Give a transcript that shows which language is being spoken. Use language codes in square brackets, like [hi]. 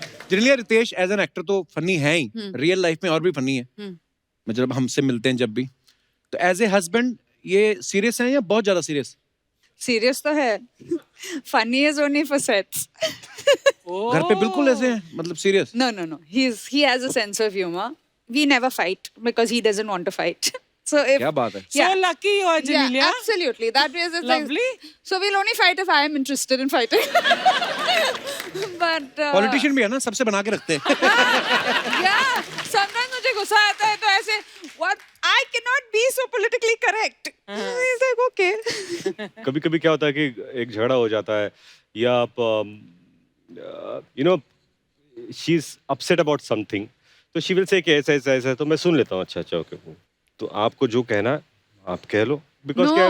[hi] Genelia, Ritesh [en] as an actor [hi] तो funny है ही, real life में और भी फनी है, मतलब हमसे मिलते हैं जब भी, तो [en] as a husband [hi] ये सीरियस है या बहुत ज्यादा सीरियस? [en] serious [hi] तो है, [en] Funny is only for sets. [hi] घर पे बिल्कुल ऐसे हैं, मतलब serious? [en] No. He has a sense of humor. We never fight because he doesn't want to fight. So if [hi] क्या बात है। [en] So lucky you are, yeah, Janelia. absolutely. That is it. Lovely. So we'll only fight if I am interested in fighting. But [hi] politician भी है ना, सबसे बना के रखते हैं। [en] yeah, sometimes [hi] मुझे गुस्सा आता है तो ऐसे [en] what I cannot be so politically correct. He's like okay. [hi] कभी कभी क्या होता है कि एक झगड़ा हो जाता है या आप [en] she is upset about something, [hi] तो [en] she will say [hi] कि ऐसा ऐसा ऐसा, तो मैं सुन लेता हूँ, अच्छा अच्छा ओके, तो आपको जो कहना है आप कह लो, बिकॉज क्या